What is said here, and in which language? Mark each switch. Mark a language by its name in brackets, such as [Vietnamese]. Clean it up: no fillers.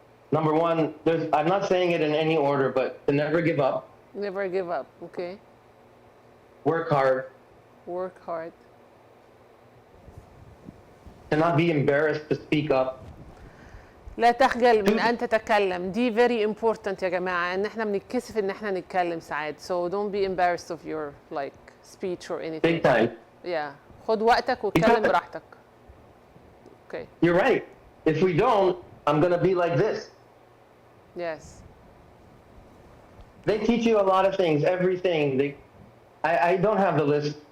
[English] Number one, I'm not saying it in any order, but to never give up. Never give up, okay. Work hard. Work hard. To not be embarrassed to speak up. [Arabic] لا تخجل من أن تتكلم. دي [English] very important [Arabic] يا جماعة. إن إحنا بنتكسف إن إحنا نتكلم ساعات. [English] So don't be embarrassed of your speech or anything. Big time. [Arabic] Yeah. خد وقتك واتكلم براحتك. Okay. [English] You're right. If we don't, I'm gonna be like this. Yes. They teach you a lot of things, everything. I don't have the list.